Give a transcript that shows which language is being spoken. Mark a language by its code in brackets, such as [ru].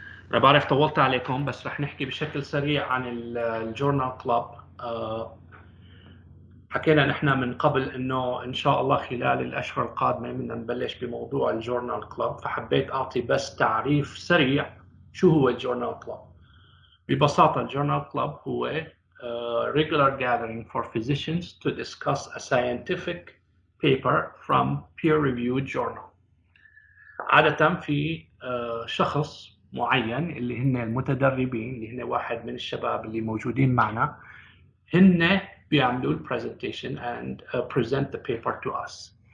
[ar] أنا بعرف طولت عليكم، بس رح نحكي بشكل سريع عن الجورنال كلاب. حكينا نحن من قبل إنه إن شاء الله خلال الأشهر القادمة بدنا نبلش بموضوع الجورنال كلاب، فحبيت أعطي بس تعريف سريع شو هو الجورنال كلاب. ببساطة الجورنال كلاب هو [en] regular gathering for physicians to discuss a scientific paper from peer-reviewed journal. [ar] عادة في شخص معين اللي هن المتدربين اللي هن واحد من الشباب اللي موجودين معنا هن بيعملوا [en] presentation and present the paper to us.